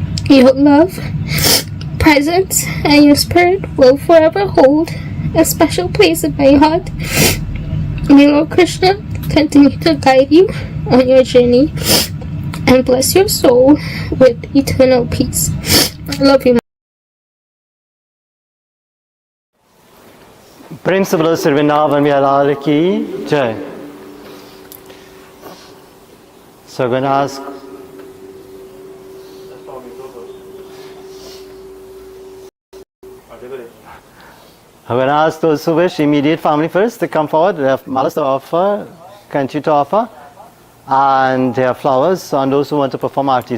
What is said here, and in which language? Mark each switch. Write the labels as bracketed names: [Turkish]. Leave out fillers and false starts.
[English] Your love, presence, and your spirit will forever hold a special place in my heart. May Lord Krishna continue to guide you on your journey and bless your soul with eternal peace. I love you. [Hindi] प्रेम से बोलो श्री वृंदावन बिहार की जय. [English] So I'm going to ask those who wish immediate family first to come forward. They have malas to offer, country to offer, and they have flowers on those who want to perform arti.